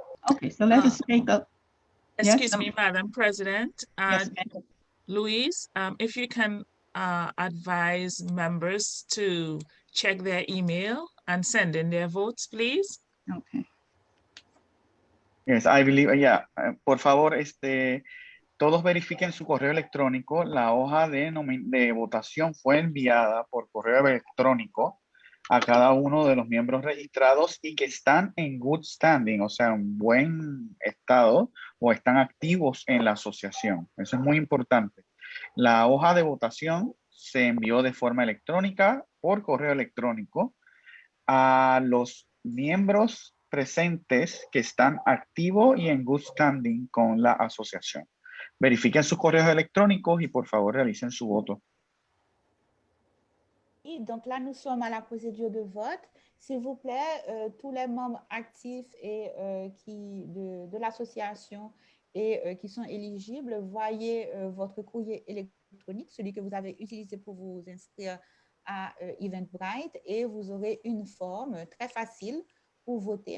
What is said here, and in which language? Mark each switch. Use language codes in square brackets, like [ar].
[en] Okay, so let us take up. Excuse Yes, me, Madam President. Yes, ma'am. Louise, if you can advise members to check their email and send in their votes, please. Okay. Yes, I believe, yeah. [es] Por favor, todos verifiquen su correo electrónico. La hoja de votación fue enviada por correo electrónico a cada uno de los miembros registrados y que están en [en] good standing, [es] o sea, en buen estado o están activos en la asociación. Eso es muy importante. La hoja de votación se envió de forma electrónica por correo electrónico a los miembros presentes que están activos y en [en] good standing [es] con la asociación. Verifiquen sus correos electrónicos y por favor realicen su voto. [fr] Et donc là, nous sommes à la procédure de vote. S'il vous plaît, tous les membres actifs et de l'association et qui sont éligibles, voyez votre courrier électronique, celui que vous avez utilisé pour vous inscrire à Eventbrite, et vous aurez une forme très facile pour voter.